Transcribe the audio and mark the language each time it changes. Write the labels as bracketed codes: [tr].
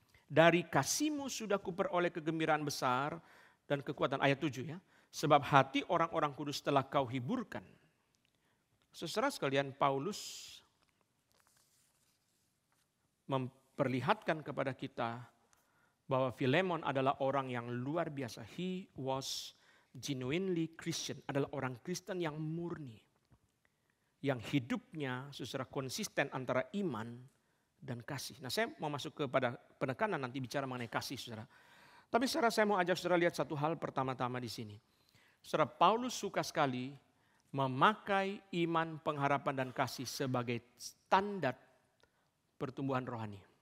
[id] Dari kasih-Mu sudah kuperoleh kegembiraan besar dan kekuatan. Ayat 7 ya. Sebab hati orang-orang kudus telah kau hiburkan. Saudara sekalian, Paulus memperlihatkan kepada kita bahwa Filemon adalah orang yang luar biasa. [en] He was genuinely Christian. [id] Adalah orang Kristen yang murni. Yang hidupnya secara konsisten antara iman dan kasih. Nah, saya mau masuk kepada penekanan nanti bicara mengenai kasih, saudara. Tapi saudara, saya mau ajak saudara lihat satu hal pertama-tama di sini. Saudara, Paulus suka sekali memakai iman, pengharapan dan kasih sebagai standar pertumbuhan rohani.